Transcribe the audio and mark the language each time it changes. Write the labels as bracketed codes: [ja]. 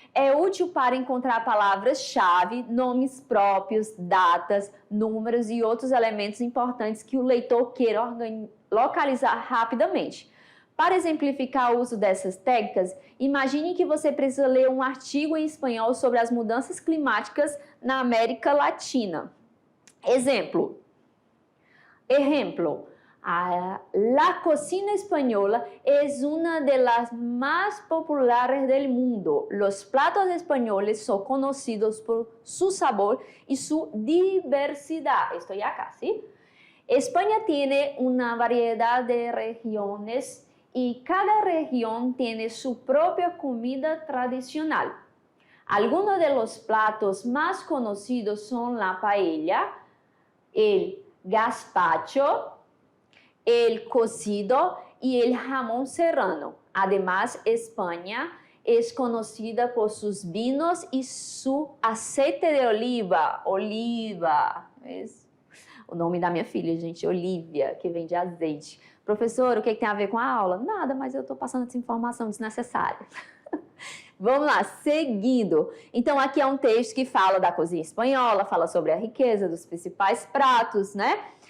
[pt] É útil para encontrar palavras-chave, nomes próprios, datas, números e outros elementos importantes que o leitor queira localizar rapidamente. Para exemplificar o uso dessas técnicas, imagine que você precisa ler um artigo em espanhol sobre as mudanças climáticas na América Latina. Exemplo. [es] La cocina española es una de las más populares del mundo. Los platos españoles son conocidos por su sabor y su diversidad. Estoy acá, ¿sí? España tiene una variedad de regiones y cada región tiene su propia comida tradicional. Algunos de los platos más conocidos son la paella, el gazpacho, el cocido y el jamón serrano. Además, España es conocida por sus vinos y su aceite de oliva. Oliva. [pt] O nome da minha filha, gente, Olivia, que vem de azeite. Professor, o que tem a ver com a aula? Nada, mas eu estou passando essa informação desnecessária. Vamos lá, seguindo. Então, aqui é um texto que fala da cozinha espanhola, fala sobre a riqueza dos principais pratos, né?